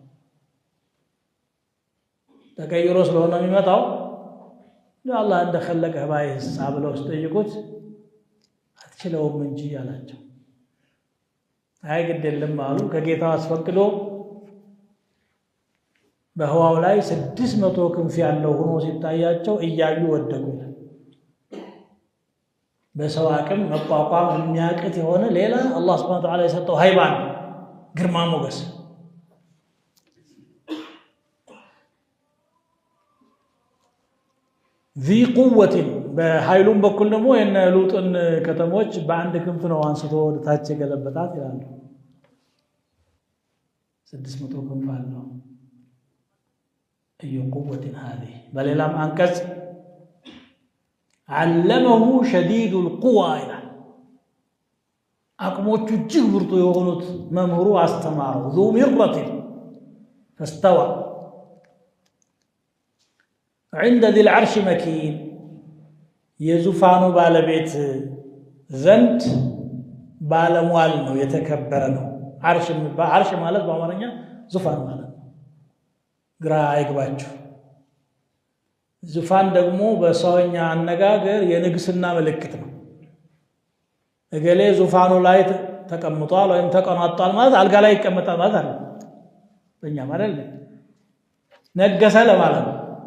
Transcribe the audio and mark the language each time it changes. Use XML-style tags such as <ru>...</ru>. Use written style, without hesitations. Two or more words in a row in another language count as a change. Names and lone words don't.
<am>ተቀይሮ ስለሆነ የሚመጣው አላህ እንደخለቀ ባይስ አብለው ሲጠይቁት አትችለውም እንጂ ያላቸው አይ ግድ የለም አሉ። ከጌታው አስፈቅዶ በህዋው ላይ 600 ክንፍ ያለው ሆኖ ሲታያቸው እያዩ ወደቁ። በሰው አቅም መቋቋም የሚያቅት የሆነ ሌላ</am> <ar>الله سبحانه وتعالى</ar> <am>የሰጠው ሃይባን ግርማ ሞገስ።</am> <ar>ذي قوة</ar> <am>በኃይሉም በኩል ደግሞ የነ ሉጥን ከተሞች በአንድ ክንፍ ነው አንስቶ ወደ ታች የገለበጣት ይላሉ። 600 ክንፍ አለው።</am> <ar>أي قوة هذه</ar> <am>በሌላም አንቀጽ</am> <ar>علمه شديد القوى</ar> <am>ይላል። አቅሞቹ እጅግ ብርቱ የሆኑት መምህሩ አስተማረው።</am> <ar>ذو مرة فاستوى عند ذي العرش مكين</ar> <am>የዙፋኑ ባለቤት ዘንድ ባለሟል ነው፣ የተከበረ ነው። ዓርሽ ማለት በአማርኛ ዙፋን ማለት ነው። ግራ አይግባችሁ። ዙፋን ደግሞ በሰውኛ አነጋገር የንግስና ምልክት ነው። እገሌ ዙፋኑ ላይ ተቀምጧል ወይም ተቀናጧል ማለት አልጋ ላይ ይቀመጣል ማለት አይደለም። በእኛ ማለት ነገሰ ለማለት ነው።</am>